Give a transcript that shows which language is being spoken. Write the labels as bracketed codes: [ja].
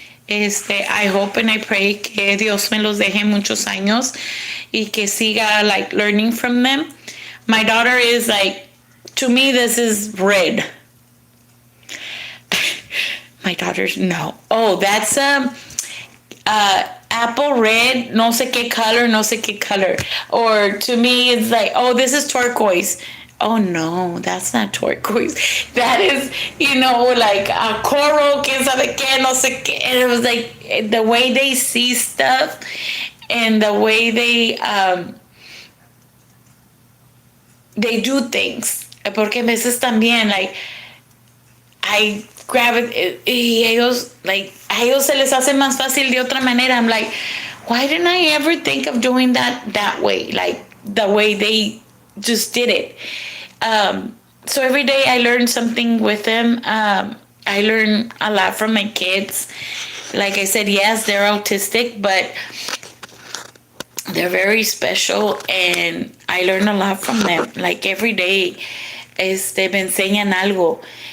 [en] I hope and I pray [es] que Dios me los deje muchos años y que siga [en] like learning from them. My daughter is like, to me, this is red. My daughter's no. Oh, that's apple red, [es] no sé qué color, no sé qué color. [en] Or to me, it's like, oh, this is turquoise. Oh no, that's not turquoise. That is, like a coral, [es] que sabe qué, no sé qué. [en] And it was like the way they see stuff and the way they do things. [es] Porque a veces también, [en] like, I grab it, [es] y ellos, like, a ellos se les hace más fácil de otra manera. [en] I'm like, why didn't I ever think of doing that way? Like, the way they just did it. So every day I learn something with them. I learn a lot from my kids. Like I said, yes, they're autistic, but they're very special, and I learn a lot from them. Like every day, [es] me enseñan algo.